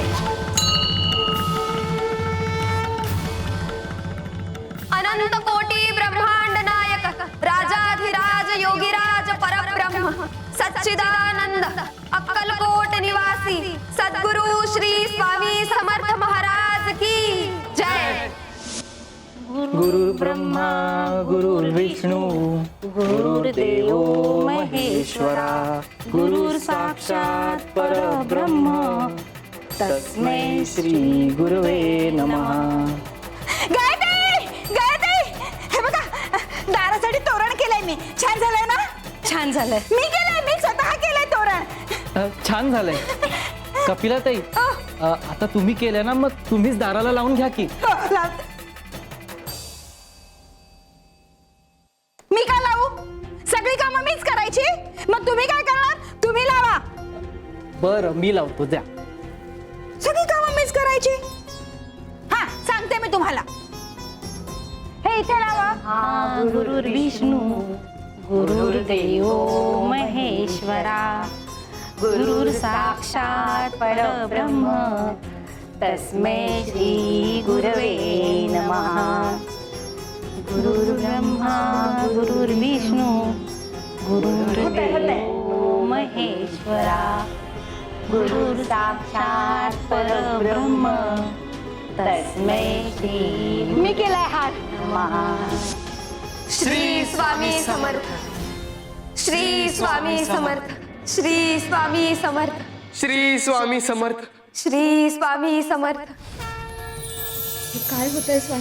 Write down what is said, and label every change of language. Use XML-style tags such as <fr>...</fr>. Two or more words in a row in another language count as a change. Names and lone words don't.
<mr>अनंत कोटी ब्रह्मांड नायक राजाधिराज योगीराज परब्रह्म सच्चिदानंद अक्कलकोट निवासी सद्गुरु श्री स्वामी समर्थ महाराज की जय.</mr> <sa>गुरुर्ब्रह्मा गुरुर्विष्णू गुरुर्देवो महेश्वरा गुरुर्साक्षात् परब्रह्म तस्मै श्री गुरुवे नमः.</sa> <mr>हे बघा, दारासाठी तोरण केलंय मी. छान झालंय ना? छान झालंय. मी केलंय, मी स्वतः केलंय तोरण. छान झालंय. कपिलाताई, आता तुम्ही केलं ना, मग तुम्हीच दाराला लावून घ्या की. हो, लावते. मी का लावू? सगळी कामं मीच करायची, मग तुम्ही काय करणार? तुम्ही लावा. बरं, मी लावतो, द्या. सगळी कामं मीच करायची. हा, सांगते मी तुम्हाला. हे इथे लावा.</mr> <sa>गुरुर्विष्णू गुरुर्देवो महेश्वरा गुरुर्साक्षात् परब्रह्म तस्मै श्री गुरवे नमः. गुरुर्ब्रह्मा गुरुर्विष्णू गुरुर्देवो महेश्वरा गुरुर्साक्षात् परब्रह्म तस्मै श्री</sa> <mr>मी केलाय हात.</mr> <sa>नमः.</sa> <mr>श्री स्वामी समर्थ. श्री स्वामी समर्थ. श्री स्वामी समर्थ. श्री स्वामी समर्थ. श्री स्वामी समर्थ. हे काय होतंय स्वामी?</mr>